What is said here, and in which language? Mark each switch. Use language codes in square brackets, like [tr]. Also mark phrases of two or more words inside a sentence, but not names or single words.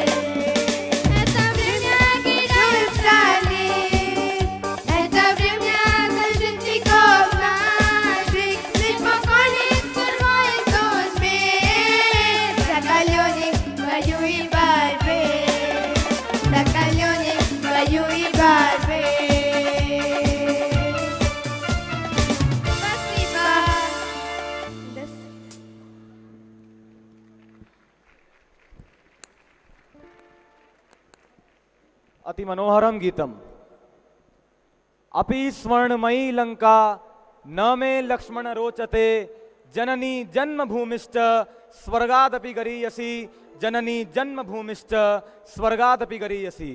[ru] Это время героев страны, это время защитников наших, непокорных судьбой и судьбе, закаленных в бою и борьбе, закаленных в бою и борьбе. Спасибо. [sa] अति मनोहरम गीतम। अपि स्वर्णमयी लंका न मे लक्ष्मण रोचते, जननी जन्मभूमिश्च स्वर्गादपि गरीयसी, जननी जन्मभूमिश्च स्वर्गादपि गरीयसी।